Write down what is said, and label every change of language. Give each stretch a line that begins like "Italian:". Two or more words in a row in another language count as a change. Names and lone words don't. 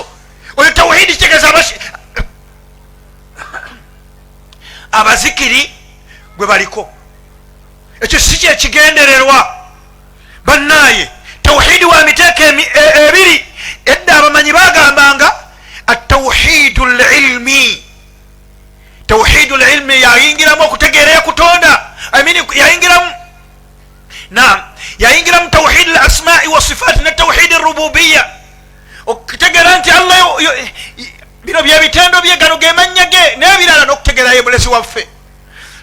Ganda: Oyo tawhidi kitegeeza abazikiri gwe baliko. Ekyo si kyekigendererwa bannaye. Tawhidi wa miteeka ebiri. Edda abamanyi bagambanga
Arabic: التوحيد العلمي. توحيد العلمي
Ganda: yayingiramu okutegeera yakutonda, yayingiramu
Arabic: توحيد الأسماء والصفات
Ganda: ne
Arabic: توحيد الربوبية,
Ganda: okutegeera nti Allah bino bye bitendo bye, gano ge mannya ge n'ebirala, n'okutegeera ye mulezi waffe.